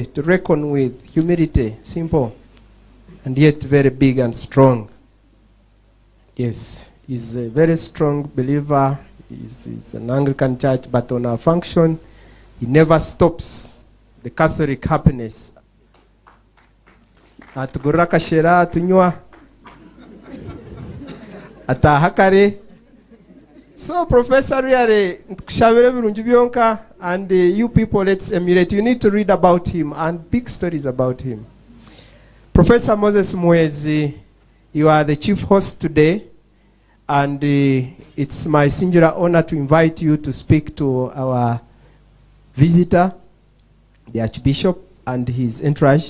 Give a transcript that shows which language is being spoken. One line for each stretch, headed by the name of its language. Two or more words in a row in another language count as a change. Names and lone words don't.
English: To reckon with humility. Simple. And yet very big and strong. Yes. He's a very strong believer. He's an Anglican church. But on our function, he never stops the Catholic happiness.
Nyankole: Atuguraka shera tunywa. Atahakare.
English: So, Professor Riare, and you people, let's emulate. You need to read about him and big stories about him. Professor Moses Mwezi, you are the chief host today. And it's my singular honor to invite you to speak to our visitor, the Archbishop, and his entourage.